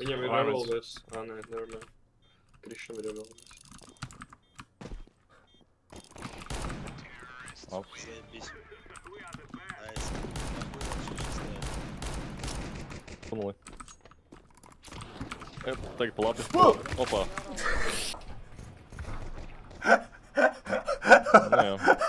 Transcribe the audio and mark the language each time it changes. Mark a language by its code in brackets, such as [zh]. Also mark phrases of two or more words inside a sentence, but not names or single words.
[lv] Viņam ir Apartments. revolvers. Ā, nē, nevar. Krišam ir revolvers. Up. [ru] Заебись. Найс. Нахуй вообще чистая. [lv] Tuneli. Tagad pa labi. Opā. Nu jā.